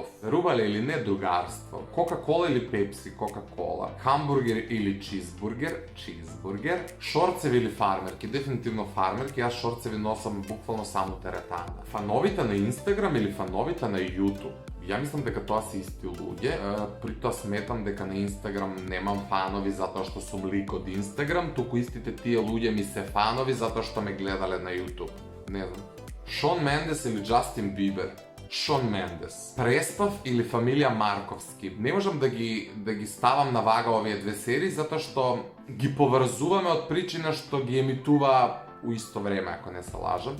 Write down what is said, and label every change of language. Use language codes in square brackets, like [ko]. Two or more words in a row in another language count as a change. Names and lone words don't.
[mk] Veruvali ili ne drugarstvo? Coca-Cola ili Pepsi? Coca-Cola. Hamburger ili cheeseburger? Cheeseburger. Šorcevi ili farmerki? Definitivno farmerki, ja šorcevi nosam bukvalno samo teretana. Fanovita na Instagram ili fanovita na YouTube? Ja mislim дека тоа се исти луѓе, при тоа сметам дека на Инстаграм немам фанови затоа што сум лик од Инстаграм, туку истите тие луѓе ми се фанови затоа што ме гледале на YouTube. Не знам. Шон Мендес или Джастин Бибер? Шон Мендес. Преспав или фамилија Марковски? Не можам да ги ставам на вага овие две серии затоа што ги поврзуваме од причина што ги емитува у исто време, ако не се лажам.